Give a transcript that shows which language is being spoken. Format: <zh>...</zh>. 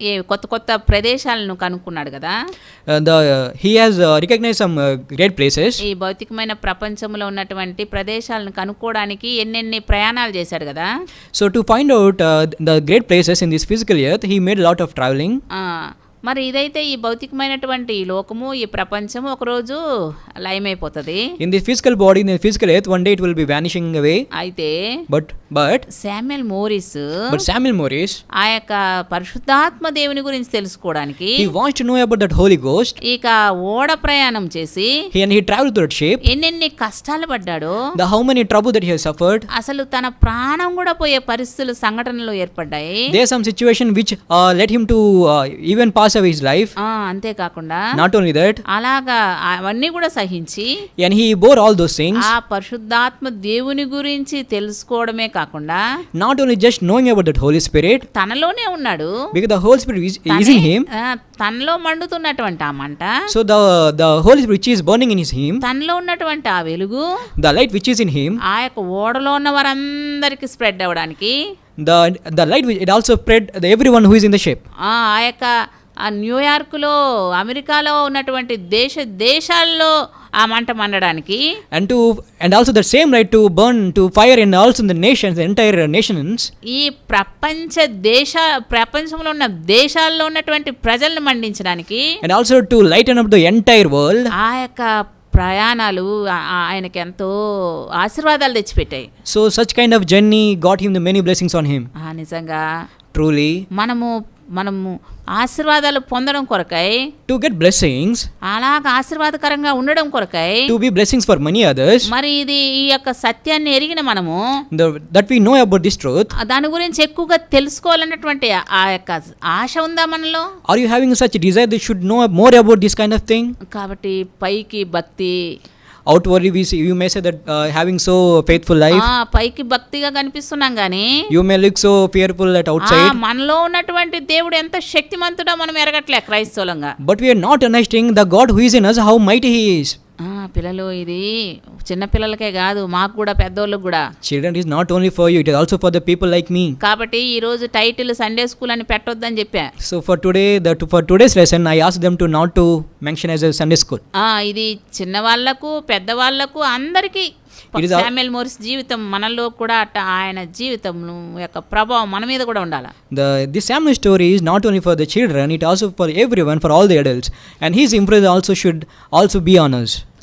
<te>కొత్త కొత్త ప్రదేశాలను కనుక్కున్నాడు కదా.</te> <en>He has recognized some great places.</en> <te>ఈ భౌతికమైన ప్రపంచంలో ఉన్నటువంటి ప్రదేశాలను కనుక్కోవడానికి ఎన్నెన్ని ప్రయాణాలు చేశాడు కదా.</te> <en>So to find out the great places in this physical earth, he made a lot of traveling.</en> <te>మరి ఇదైతే ఈ భౌతికమైనటువంటి ఈ లోకము ఈ ప్రపంచము ఒకరోజు లయమైపోతుంది.</te> <en>In this physical body, in the physical earth, one day it will be vanishing away.</en> <te>అయితే</te> <en>But</en> <te>శామ్యూయల్ మోరిస్ ఆ యొక్క పరిశుద్ధాత్మ దేవుని గురించి తెలుసుకోవడానికి</te> <en>he wants to know about that Holy Ghost.</en> <te>ఇక ఓడ ప్రయాణం చేసి</te> <en>And he traveled through that ship.</en> <te>ఎన్నెన్ని కష్టాలు పడ్డాడో,</te> <en>How many trouble that he has suffered.</en> <te>అసలు తన ప్రాణం కూడా పోయే పరిస్థితులు సంఘటనలు ఏర్పడ్డాయి.</te> <en>There is some situation which led him to even pass away his life.</en> <te>అంతేకాకుండా</te> <en>Not only that,</en> <te>అలాగా అవన్నీ కూడా సహించి</te> <en>and he bore all those things.</en> <te>ఆ పరిశుద్ధాత్మ దేవుని గురించి తెలుసుకోవడమే కాకుండా</te> <en>Not only just knowing about that Holy Spirit,</en> <te>తనలోనే ఉన్నాడు.</te> <en>because the Holy Spirit is in him.</en> <te>తనలో మండుతున్నటువంటి ఆ మంట,</te> <en>So the Holy Spirit which is burning in him,</en> <te>తనలో ఉన్నటువంటి ఆ వెలుగు,</te> <en>the light which is in him,</en> <te>ఆ యొక్క ఓడలో ఉన్న వారందరికి స్ప్రెడ్ అవ్వడానికి,</te> <en>the light which it also spread everyone who is in the ship.</en> <te>ఆ యొక్క న్యూయార్క్లో అమెరికాలో ఉన్నటువంటి దేశాల్లో ఆ మంట మండడానికి,</te> <en>and also the same light to burn to fire in also in the nations, the entire nations.</en> <te>ఈ ప్రపంచంలో ఉన్న దేశాల్లో ఉన్నటువంటి ప్రజలను మండించడానికి,</te> <en>and also to lighten up the entire world.</en> <te>ఆ యొక్క ప్రయాణాలు ఆయనకి ఎంతో ఆశీర్వాదాలు తెచ్చిపెట్టాయి.</te> <en>So such kind of journey got him the many blessings on him.</en> <te>నిజంగా</te> <en>truly</en> <te>మనము ఆశీర్వాదాలు పొందడం కొరకై,</te> <en>to get blessings,</en> <te>అలాగ ఆశీర్వాదకరంగా ఉండడం కొరకై,</te> <en>to be blessings for many others,</en> <te>మరి ఈ యొక్క సత్యాన్ని ఎరిగిన మనము</te> <en>that we know about this truth,</en> <te>దాని గురించి ఎక్కువగా తెలుసుకోవాలన్నటువంటి ఆ యొక్క ఆశ ఉందా మనలో?</te> <en>Are you having such desire that you should know more about this kind of thing?</en> <te>కాబట్టి పైకి భక్తి,</te> <en>outwardly you may say that having so faithful life,</en> <te>పైకి భక్తిగా కనిపిస్తున్నాం గానీ</te> <en>you may look so fearful at outside,</en> <te>మనలో ఉన్నటువంటి దేవుడు ఎంత శక్తిమంతుడో మనం ఎరగట్లే క్రైస్తవులంగా.</te> <en>but we are not understanding the God who is in us, how mighty he is.</en> <te>పిల్లలు, ఇది చిన్న పిల్లలకే కాదు, మాకు కూడా, పెద్దోళ్ళకి కూడా.</te> <en>Children is not only for you, it is also for the people like me.</en> <te>కాబట్టి ఈ రోజు టైటిల్ సండే స్కూల్ అని పెట్టొద్దని చెప్పా.</te> <en>So for today's lesson I asked them to not to mention as a Sunday school.</en> <te>ఇది చిన్న వాళ్ళకు పెద్దవాళ్ళకు అందరికీ శామ్యూయల్ మోరిస్ జీవితం మనలో కూడా ఆయన జీవితం యొక్క ప్రభావం మన మీద కూడా ఉండాలి.</te> <en>This Samuel story is not only for the children, it also for everyone, for all the adults, and his influence also should also be on us.</en>